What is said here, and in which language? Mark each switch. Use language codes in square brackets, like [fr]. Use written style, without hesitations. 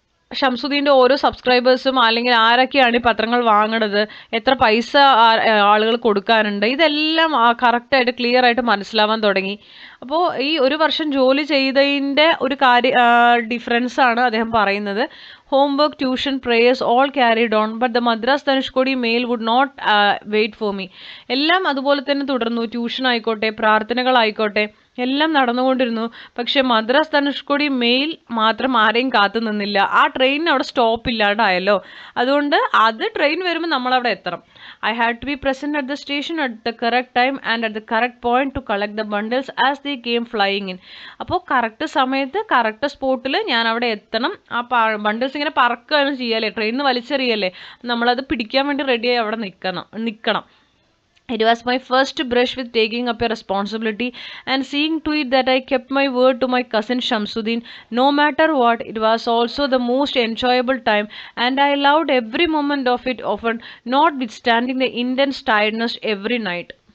[ml] ഷംസുദ്ദീൻ്റെ ഓരോ സബ്സ്ക്രൈബേഴ്സും അല്ലെങ്കിൽ ആരൊക്കെയാണ് ഈ പത്രങ്ങൾ വാങ്ങണത്, എത്ര പൈസ ആളുകൾ കൊടുക്കാനുണ്ട്, ഇതെല്ലാം കറക്റ്റായിട്ട് ക്ലിയർ ആയിട്ട് മനസ്സിലാവാൻ തുടങ്ങി. അപ്പോൾ ഈ ഒരു വർഷം ജോലി ചെയ്തതിൻ്റെ ഒരു ഡിഫറൻസ് ആണ് അദ്ദേഹം പറയുന്നത്. [en] homework, tuition, prayers all carried on, but the Madras Dhanushkodi mail would not wait for me. [ml] എല്ലാം അതുപോലെ തന്നെ തുടർന്നു. ട്യൂഷൻ ആയിക്കോട്ടെ, പ്രാർത്ഥനകളായിക്കോട്ടെ, എല്ലാം നടന്നുകൊണ്ടിരുന്നു. പക്ഷെ മദ്രാസ് ധനുഷ്കോടി മെയിൽ മാത്രം ആരെയും കാത്തു നിന്നില്ല. ആ ട്രെയിനിന് അവിടെ സ്റ്റോപ്പ് ഇല്ലാണ്ടായല്ലോ. അതുകൊണ്ട് അത് ട്രെയിൻ വരുമ്പോൾ നമ്മളവിടെ എത്തണം. [en] I had to be present at the station at the correct time and at the correct point to collect the bundles as they came flying in. [ml] അപ്പോൾ കറക്റ്റ് സമയത്ത് കറക്റ്റ് സ്പോട്ടിൽ ഞാൻ അവിടെ എത്തണം. ആ ബണ്ടിൽസ് ഇങ്ങനെ പറക്കുകയാണ് ചെയ്യല്ലേ, ട്രെയിനിൽ നിന്ന് വലിച്ചെറിയല്ലേ, നമ്മളത് പിടിക്കാൻ വേണ്ടി റെഡിയായി അവിടെ നിൽക്കണം. [en] It was my first brush with taking up a responsibility and seeing to it that I kept my word to my cousin Shamsuddin. No matter what, it was also the most enjoyable time and I loved every moment of it, often notwithstanding the intense tiredness every night.